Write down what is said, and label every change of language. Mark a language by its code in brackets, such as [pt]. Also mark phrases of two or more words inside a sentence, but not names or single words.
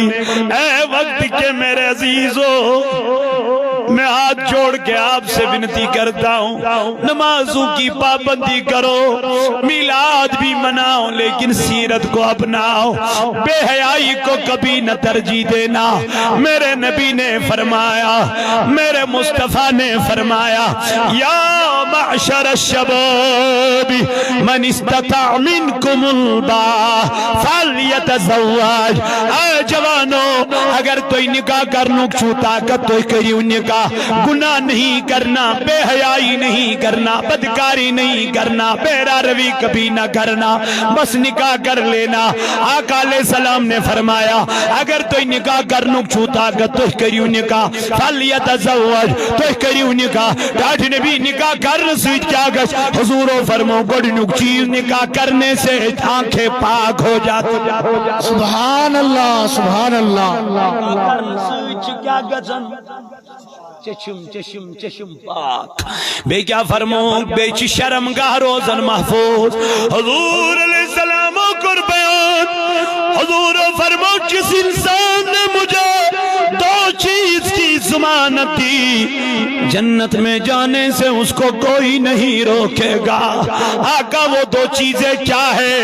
[ur] اے وقت کے میرے عزیزو، میں ہاتھ جوڑ کے آپ سے بنتی کرتا ہوں نمازوں کی پابندی کرو، میلاد بھی مناؤ لیکن سیرت کو اپناؤ، بے حیائی کو کبھی نہ ترجیح دینا۔ میرے نبی نے فرمایا، میرے مصطفیٰ نے فرمایا، [ar] یا معشر الشباب من استطاع منکم الباء فلیتزوج۔ [ur] اے جوانو، [ks] اگر توی نکاح کرنو چھو طاقت توی کریو نکاح، [ur] گناہ نہیں کرنا، بے حیائی نہیں کرنا، بدکاری نہیں کرنا، بیرا روی کبھی نہ کرنا، بس نکاح کر لینا۔ آقا علیہ السلام نے فرمایا [ks] اگر توی نکاح کرنو چھو طاقت توی کریو نکاح [ur] فلیتزوج، [ks] توی کریو نکاح۔ [ur] ڈاٹھ نبی نکاح کرنے سے کیا گش؟ [ks] حضورو فرمو گوڑنک چیز [ur] نکاح کرنے سے آنکھیں پاک ہو جاتی۔ سبحان اللہ سبحان اللہ۔ [ks] کیا گزن چشم چشم چشم پاک، بے کیا فرمو بے چی شرم گاہ روزن محفوظ۔ [ur] حضور علیہ السلام کو بیان، حضور فرمو جس انسان نے مجھے دو چیز کی ضمانت دی، جنت میں جانے سے اس کو کوئی نہیں روکے گا۔ آقا وہ دو چیزیں کیا ہے؟